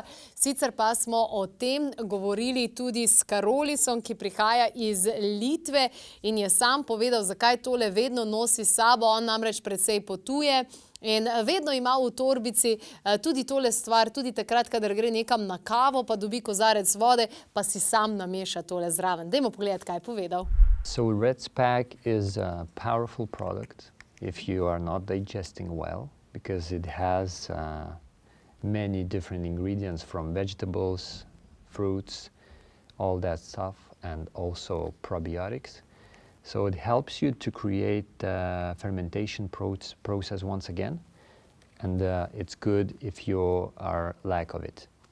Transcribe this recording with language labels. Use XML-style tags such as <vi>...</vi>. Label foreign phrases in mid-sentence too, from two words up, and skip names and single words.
<sl>Sicer pa smo o tem govorili tudi s Karolisom, ki prihaja iz Litve in je sam povedal, zakaj tole vedno nosi s sabo. On namreč precej potuje in vedno ima v torbici tudi tole stvar, tudi takrat, kadar gre nekam na kavo, pa dobi kozarec vode, pa si sam nameša tole zraven. Dajmo pogledati, kaj je povedal.</sl> <en>So REDSPAC is a powerful product if you are not digesting well, because it has many different ingredients from vegetables, fruits, all that stuff, and also probiotics. So it helps you to create the fermentation process once again, and it's good if you are lack of it.</en>